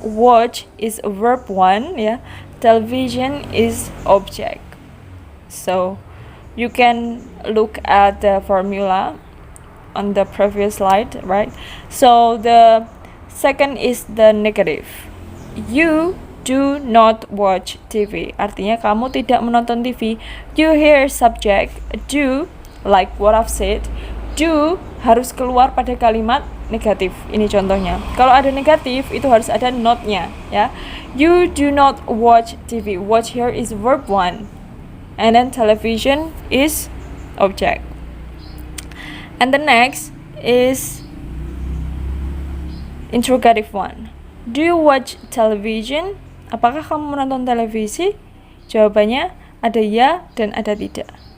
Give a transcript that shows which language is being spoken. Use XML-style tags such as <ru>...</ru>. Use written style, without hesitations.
<en>Watch is verb 1, ya. Television is object. So you can look at the formula on the previous slide, right? So the second is the negative. You do not watch TV.</en> <id>Artinya kamu tidak menonton TV.</id> <en>You here subject. Do, like what I've said,</en> <id>do harus keluar pada kalimat negatif. Ini contohnya. Kalau ada negatif itu harus ada not-nya, ya.</id> <en>You do not watch TV. Watch here is verb 1. And then television is object. And the next is interrogative one. Do you watch television?</en> <id>Apakah kamu menonton televisi? Jawabannya ada ya dan ada tidak.</id>